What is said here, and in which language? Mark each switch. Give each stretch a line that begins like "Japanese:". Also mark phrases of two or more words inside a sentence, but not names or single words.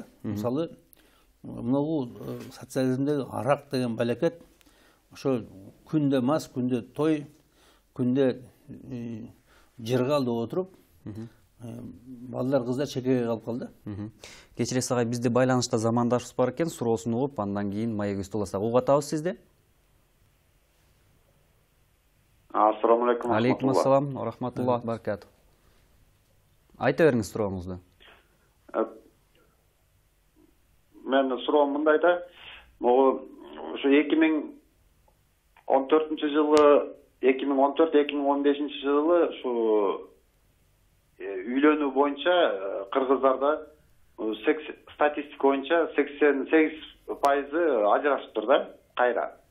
Kyrgyz: Мисалы, мынау социализмдеги арак деген балекет ошо күндө мас, күндө той, күндө жыргал деп отуруп, балдар кыздар чекеге калып калды. Кечиресиз агай, бизде байланышта замандашыбыз бар экен, суроосун угуп, андан кийин маек үстү уласак. Угуп атабыз сизди.
Arabic: السلام عليكم. عليكم السلام رحمة الله بركاته.
Kyrgyz: Айта бериңиз сурооңузду. Мен суроом мындай да, могу ушу 2014 жылы, 2014-2015 жылы ушу үйлөнүү боюнча кыргыздарда статистика боюнча 88% ажырашыптыр да, кайра.